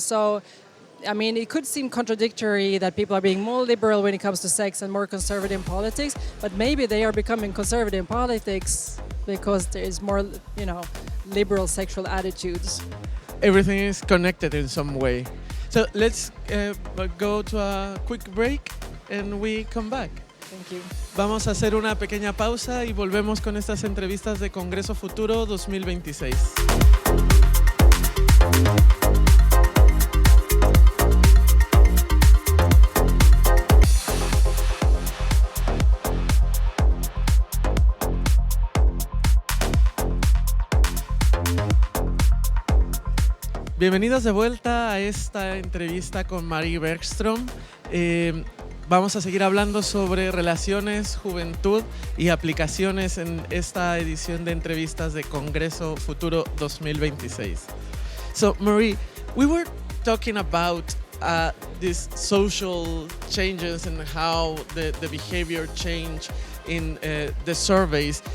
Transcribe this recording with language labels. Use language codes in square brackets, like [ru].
[en] So, I mean, it could seem contradictory that people are being more liberal when it comes to sex and more conservative in politics, but maybe they are becoming conservative in politics because there is more, liberal sexual attitudes. Everything is connected in some way. So let's go to a quick break and we come back. Thank you. [es] Vamos a hacer una pequeña pausa y volvemos con estas entrevistas de Congreso Futuro 2026. Bienvenidos de vuelta a esta entrevista con Marie Bergstrom. Vamos a seguir hablando sobre relaciones, juventud y aplicaciones en esta edición de entrevistas de Congreso Futuro 2026. [en] So, Marie, we were talking about these social changes and how the behavior change in the surveys.